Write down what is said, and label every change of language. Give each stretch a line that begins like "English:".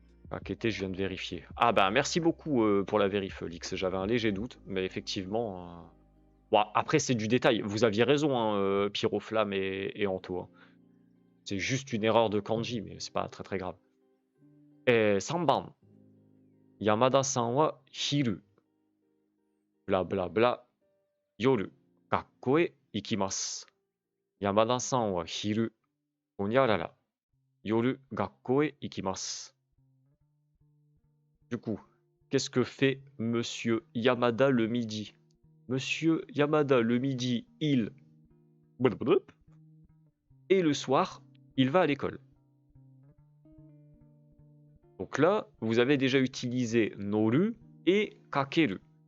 French: Kakete, je viens de vérifier. Ah bah, merci beaucoup pour la vérif, Lix. J'avais un léger doute, mais effectivement... Bon, après, c'est du détail. Vous aviez raison, hein, Pyroflamme et Anto. Hein. C'est juste une erreur de kanji, mais c'est pas très très grave.
Japanese: 3番。山田さんは昼、ブラブラブラ、夜、学校へ行きます。山田さんは昼、ほにゃらら、夜、学校へ行きます。
French: Du coup, qu'est-ce que fait Monsieur Yamada le midi? Monsieur Yamada le midi, il... Et le soir, il va à l'école. Donc là, vous avez déjà utilisé Noru et Kakeru.